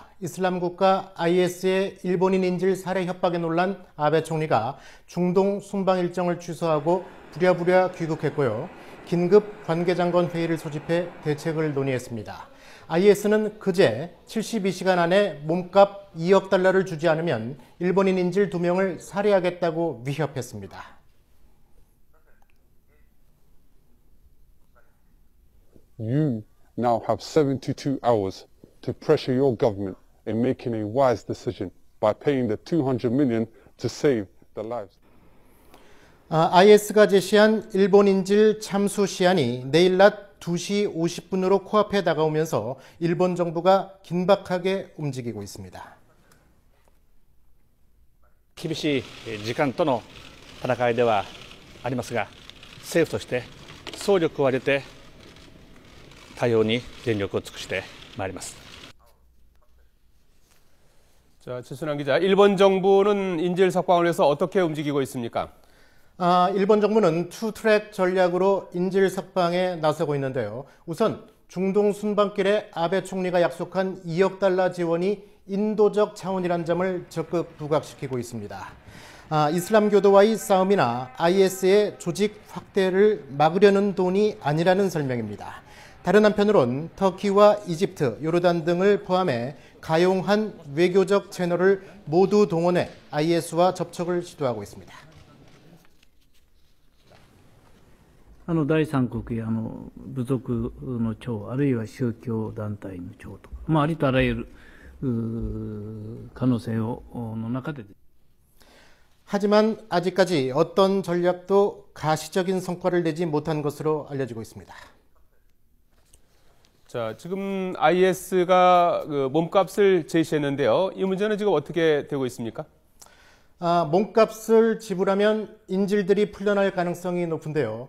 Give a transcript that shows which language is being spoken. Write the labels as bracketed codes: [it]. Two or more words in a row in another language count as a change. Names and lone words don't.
[ko] 이슬람 국가 IS의 일본인 인질 살해 협박에 놀란 아베 총리가 중동 순방 일정을 취소하고 부랴부랴 귀국했고요. 긴급 관계장관 회의를 소집해 대책을 논의했습니다. IS는 그제 72시간 안에 몸값 2억 달러를 주지 않으면 일본인 인질 2명을 살해하겠다고 위협했습니다. [en] Now have 72 hours to pressure your government in making a wise decision by paying the 200 million to save the lives. [ko] IS가 제시한 일본 인질 참수 시한이 내일 낮 2시 50분으로 코앞에 다가오면서 일본 정부가 긴박하게 움직이고 있습니다. [ja] 厳しい時間との戦いではありますが、政府として総力を挙げて対応に全力を尽くしてまいります。 [ko] 자, 지순환 기자, 일본 정부는 인질 석방을 위해서 어떻게 움직이고 있습니까? 일본 정부는 투트랙 전략으로 인질 석방에 나서고 있는데요. 우선 중동 순방길에 아베 총리가 약속한 2억 달러 지원이 인도적 차원이란 점을 적극 부각시키고 있습니다. 이슬람교도와의 싸움이나 IS의 조직 확대를 막으려는 돈이 아니라는 설명입니다. 다른 한편으론 터키와 이집트, 요르단 등을 포함해 가용한 외교적 채널을 모두 동원해 IS와 접촉을 시도하고 있습니다. [ja] 第三国や部族の長、あるいは宗教団体の長とか、ありとあらゆる可能性の中で。 [ko] 하지만 아직까지 어떤 전략도 가시적인 성과를 내지 못한 것으로 알려지고 있습니다. 자, 지금 IS가 몸값을 제시했는데요. 이 문제는 지금 어떻게 되고 있습니까? 몸값을 지불하면 인질들이 풀려날 가능성이 높은데요.